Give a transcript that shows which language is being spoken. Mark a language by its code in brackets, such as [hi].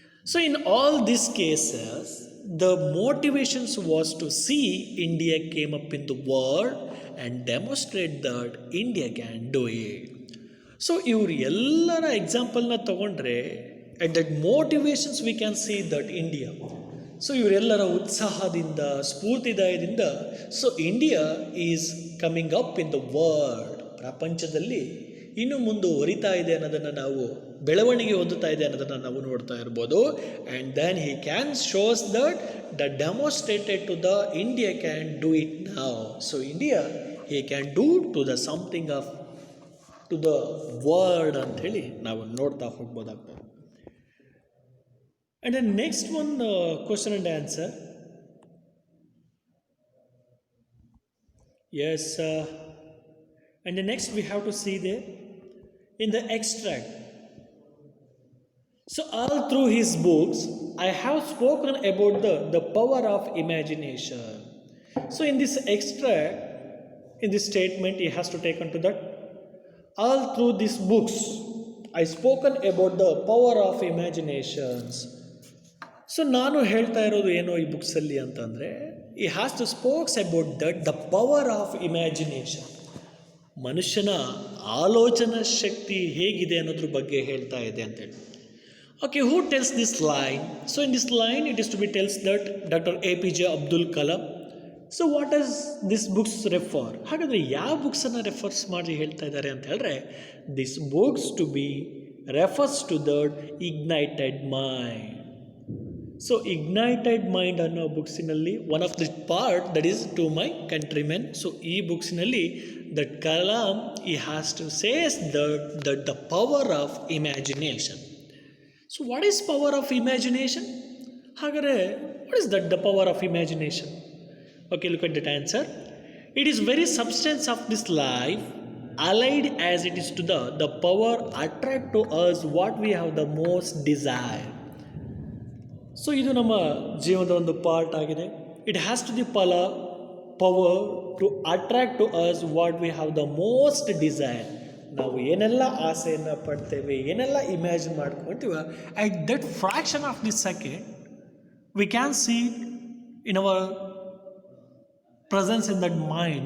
[en] So in all these cases, the motivations was to see India came up in the world and demonstrate that India can do it. So [kn] ಇವರು ಎಲ್ಲರ ಎಕ್ಸಾಂಪಲ್ನ ತಗೊಂಡ್ರೆ [en] at that motivations we can see that India. [kn] So ಇವರೆಲ್ಲರ ಉತ್ಸಾಹದಿಂದ ಸ್ಫೂರ್ತಿದಾಯದಿಂದ so [en] India is coming up in the world, [kn] ಪ್ರಪಂಚದಲ್ಲಿ ಇನ್ನು ಮುಂದುವರಿತಾ ಇದೆ ಅನ್ನೋದನ್ನು ನಾವು, ಬೆಳವಣಿಗೆ ಹೊಂದುತ್ತಾ ಇದೆ ಅನ್ನೋದನ್ನು ನಾವು ನೋಡ್ತಾ ಇರ್ಬೋದು. [en] And then he can shows that the demonstrated to the India can do it now. So India he can do to the something of to the world [kn] ಅಂಥೇಳಿ ನಾವು ನೋಡ್ತಾ ಹೋಗ್ಬೋದಾಗ್ತದೆ. [en] And the next one question and answer. Yes, and the next we have to see there in the extract. So all through his books, I have spoken about the power of imagination. So in this extract, in this statement, he has to take onto that all through these books I spoken about the power of imaginations. So [kn] ನಾನು ಹೇಳ್ತಾ ಇರೋದು ಏನೋ ಈ ಬುಕ್ಸಲ್ಲಿ ಅಂತಂದರೆ, [en] He has to spokes about that the power of imagination. [kn] ಮನುಷ್ಯನ ಆಲೋಚನಾ ಶಕ್ತಿ ಹೇಗಿದೆ ಅನ್ನೋದ್ರ ಬಗ್ಗೆ ಹೇಳ್ತಾ ಇದೆ ಅಂತೇಳಿ. [en] Okay, who tells this line? So in this line it is to be tells that doctor APJ Abdul Kalam. So what does this books refer? [kn] ಹಾಗಾದರೆ ಯಾವ ಬುಕ್ಸನ್ನು ರೆಫರ್ಸ್ ಮಾಡಿ ಹೇಳ್ತಾ ಇದ್ದಾರೆ ಅಂತ ಹೇಳಿದ್ರೆ, [en] This books to be refers to that ignited mind. So ignited mind [kn] ಅನ್ನೋ ಬುಕ್ಸಿನಲ್ಲಿ [en] One of the part that is to my countrymen. So [kn] ಈ ಬುಕ್ಸಿನಲ್ಲಿ [en] That Kalam he has to says that the power of imagination. So what is power of imagination? ಹಾಗಾದರೆ what is that the power of imagination? Okay, look at that answer. It is very substance of this life, allied as it is to the power attract to us what we have the most desire. [kn] So ಇದು ನಮ್ಮ ಜೀವನದ ಒಂದು part ಆಗಿದೆ. [en] It has to the power to attract to us what we have the most desire. [kn] ನಾವು ಏನೆಲ್ಲ ಆಸೆಯನ್ನು ಪಡ್ತೇವೆ, ಏನೆಲ್ಲ imagine ಮಾಡ್ಕೊತೀವ, [en] At that fraction of this second we can see in our presence in that mind.